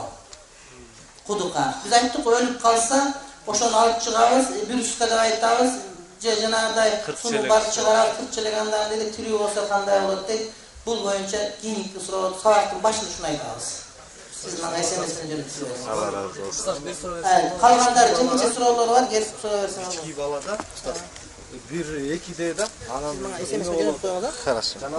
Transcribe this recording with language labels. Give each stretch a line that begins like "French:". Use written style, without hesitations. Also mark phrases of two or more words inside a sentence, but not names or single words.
Kyrgyz: Кудука. Биз айттык, өлүп калса, ошону алып чыгабыз, вируска деп айтабыз, же жанагыдай суну барып чыгарабыз, кырчылагандан деди тирүү болсо кандай болот дейт. Бул боюнча кийинки суроо, сабактын башын ушуну айтабыз. Siz manga SMS-den жөнөтүп
Turkish: Allah razı olsun.
Kyrgyz: Калгандары жеңилче суроолор бар, келип суроо берсеңиз. Кички балада, бир 2-де да, анан SMS-ге жөнөтүп койгонда.
Russian: Хорошо.